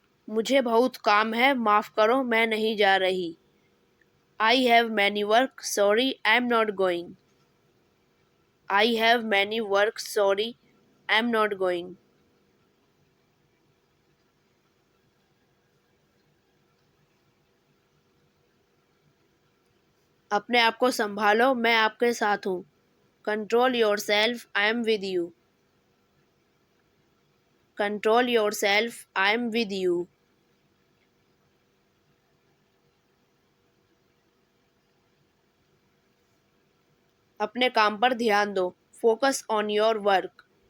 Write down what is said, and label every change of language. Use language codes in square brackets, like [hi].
[hi] मुझे बहुत काम है, माफ़ करो मैं नहीं जा रही. [en] I have many work, sorry I'm not going. I have many work, sorry I'm not going. [hi] अपने आप को संभालो, मैं आपके साथ हूँ. [en] Control yourself, I am with you. Control yourself, I am with you. [hi] अपने काम पर ध्यान दो. [en] Focus on your work.